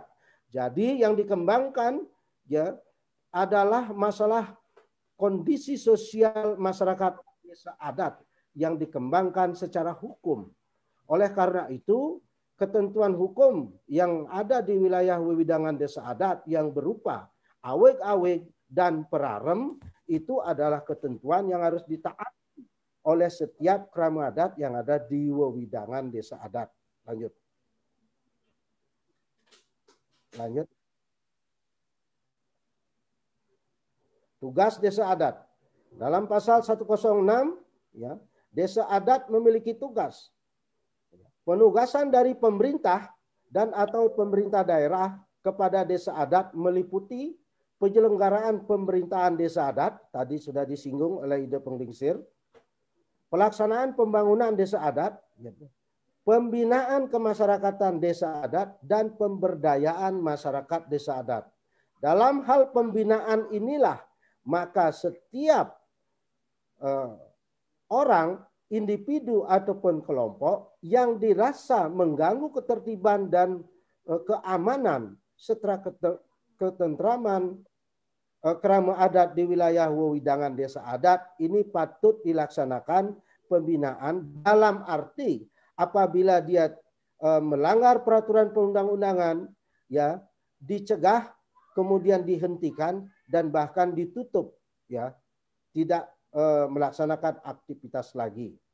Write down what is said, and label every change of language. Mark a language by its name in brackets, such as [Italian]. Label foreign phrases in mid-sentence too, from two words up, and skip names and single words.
[Indonesian] Jadi yang dikembangkan ya adalah masalah kondisi sosial masyarakat desa adat yang dikembangkan secara hukum. Oleh karena itu, ketentuan hukum yang ada di wilayah wewidangan desa adat yang berupa aweg-aweg dan perarem itu adalah ketentuan yang harus ditaati oleh setiap krama adat yang ada di wewidangan desa adat. Lanjut. Lanjut. Tugas desa adat. Dalam pasal 106 ya, desa adat memiliki tugas. Penugasan dari pemerintah dan atau pemerintah daerah kepada desa adat meliputi penyelenggaraan pemerintahan desa adat, tadi sudah disinggung oleh Ide Penglingsir, pelaksanaan pembangunan desa adat, pembinaan kemasyarakatan desa adat, dan pemberdayaan masyarakat desa adat. Dalam hal pembinaan inilah, maka setiap orang, individu ataupun kelompok yang dirasa mengganggu ketertiban dan keamanan serta ketentraman krama adat di wilayah wewidangan desa adat ini patut dilaksanakan pembinaan dalam arti apabila dia melanggar peraturan perundang-undangan ya dicegah kemudian dihentikan dan bahkan ditutup ya tidak melaksanakan aktivitas lagi.